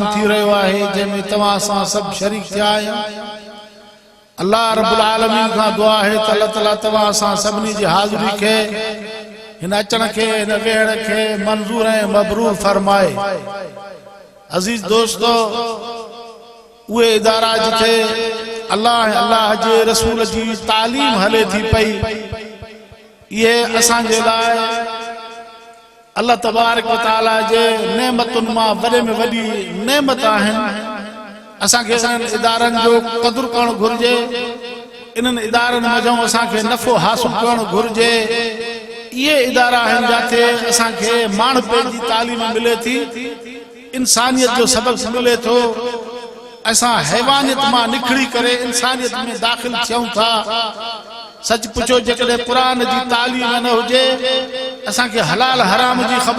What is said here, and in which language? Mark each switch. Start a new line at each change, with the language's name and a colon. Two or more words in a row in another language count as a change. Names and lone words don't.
Sindhi: थी रहियो आहे जंहिंमें तव्हां सां सभु शरीक थिया आहियो अल्लाह
Arabic: رب العالمين
Sindhi: खां दुआ आहे त अल्लाह ताला तव्हां सां सभिनी जी हाज़िरी खे हिन अचण खे हिन वेहण खे मंज़ूर ऐं मबरूर फरमाए अज़ीज़ दोस्तो उहे इदारा जिथे अल्लाह जे रसूल जी तालीम हले थी पई इहे असांजे लाइ अल्लाह
Arabic: تبارك وتعالى
Sindhi: जे नेमतुनि मां वॾे में वॾी नेमत आहिनि असांखे इन्हनि इदारनि जो क़दुरु करणु घुरिजे इन्हनि इदारनि मथां असांखे नफ़ो हासिल करणु घुरिजे
Urdu: یہ ادارے ہیں
Sindhi: जाते असांखे मानपे जी तालीम मिले थी इंसानियत जो सबक मिले थो असां हैवानियत मां निखड़ी करे इंसानियत में दाखिल थियूं था सच पुछो जेकॾहिं क़ुरान जी तालीम न हुजे असांखे हलाल हराम जी ख़बर